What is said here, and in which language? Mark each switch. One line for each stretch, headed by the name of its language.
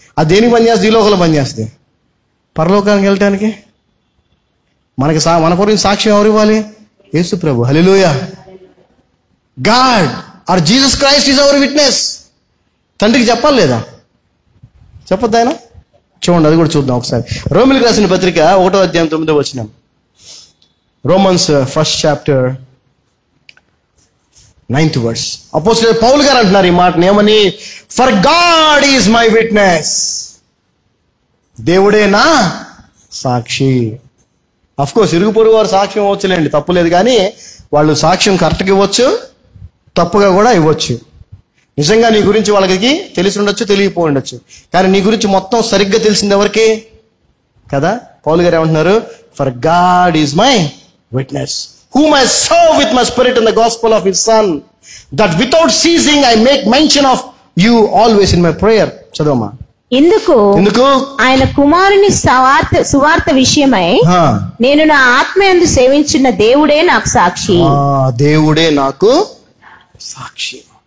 Telugu: అది దేనికి పనిచేస్తుంది? ఈ లోకంలో పనిచేస్తుంది. పరలోకానికి వెళ్ళటానికి మన గురించి సాక్ష్యం ఎవరు ఇవ్వాలి? యేసు ప్రభు. హల్లెలూయా.
English: God or Jesus Christ is our witness.
Telugu: తండ్రికి చెప్పాలి లేదా? చెప్పొద్దు ఆయన? చూడండి, అది కూడా చూద్దాం ఒకసారి. రోమిలికి రాసిన పత్రిక 1వ అధ్యాయం 9వ వచనం.
English: Romans 1st chapter 9th verse.
Telugu: అపోస్తలుడైన పౌలు గారు అంటున్నారు ఈ మాటని ఏమని?
English: For God is my witness.
Telugu: దేవుడే నా సాక్షి. అఫ్ కోర్స్ ఇరుగు పొరుగు వారు సాక్ష్యం ఇవ్వచ్చులేండి, తప్పులేదు. కానీ వాళ్ళు సాక్ష్యం కరెక్ట్గా ఇవ్వచ్చు, తప్పుగా కూడా ఇవ్వచ్చు. నిజంగా నీ గురించి వాళ్ళకి తెలిసి ఉండొచ్చు, తెలియకపోయి ఉండొచ్చు. కానీ నీ గురించి మొత్తం సరిగ్గా తెలిసింది ఎవరికి కదా? పౌలు గారు ఏమంటున్నారు?
English: For God is my witness, whom I serve with my spirit in the gospel of his son. That without ceasing I make mention of you always in my prayer.
Telugu: చదవమ్మా. ఎందుకు ఎందుకు? ఆయన కుమారుని సువార్త విషయమై నేను నా ఆత్మయందు సేవించిన దేవుడే నాకు సాక్షి. దేవుడే నాకు సాక్షి.